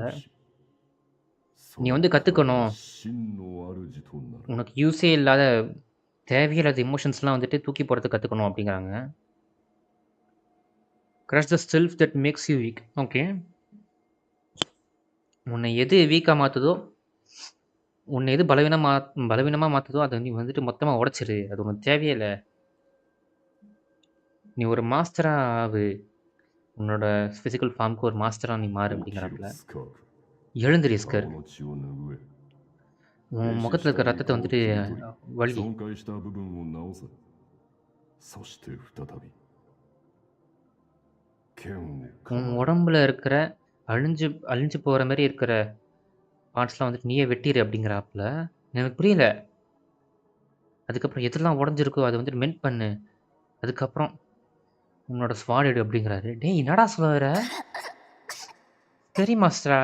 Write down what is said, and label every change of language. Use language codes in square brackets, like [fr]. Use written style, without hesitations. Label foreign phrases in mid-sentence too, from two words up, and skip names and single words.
[ta] நீ வந்து கற்றுக்கணும், [ja] 真の主となる [ta] உனக்கு யூஸே இல்லாத தேவையில்லாத எமோஷன்ஸ்லாம் வந்துட்டு தூக்கி போடுறது கற்றுக்கணும் அப்படிங்கிறாங்க. [en] Crush the self that makes you weak. [ta] ஓகே, உன்னை எது வீக்காக மாற்றுதோ, உன்னை எது பலவீனமாக மாற்றுதோ அதை நீ வந்துட்டு மொத்தமாக உடச்சிரு, அது உனக்கு தேவையே இல்லை. நீ ஒரு மாஸ்டராக ஆகு, உன்னோட ஃபிசிக்கல் ஃபார்முக்கு ஒரு மாஸ்டராக நீ மாறு [ja] 起き [ta] அப்படிங்கிறாப்புல. [ja] ろスカーク [ta] எழுந்திரி [ja] 顔 [ta] ஸ்கர்க், [ja] の血を拭え [ta] உன் முகத்தில் இருக்கிற ரத்தத்தை வந்துட்டு வலி. [ja] 損壊した部分を直せそして再び剣を [ta] உன் உடம்புல இருக்கிற அழிஞ்சு போகிற மாதிரி இருக்கிற பார்ட்ஸ்லாம் வந்துட்டு நீயே வெட்டிடு அப்படிங்கிறாப்புல. எனக்கு புரியல. அதுக்கப்புறம் எதெல்லாம் உடஞ்சிருக்கோ அதை வந்துட்டு மென்ட் பண்ணு, அதுக்கப்புறம் உன்னோட ஸ்வாட் எடு அப்படிங்கிறாரு. டேய் என்னடா சொல்ல வர? சரி மாஸ்டரா.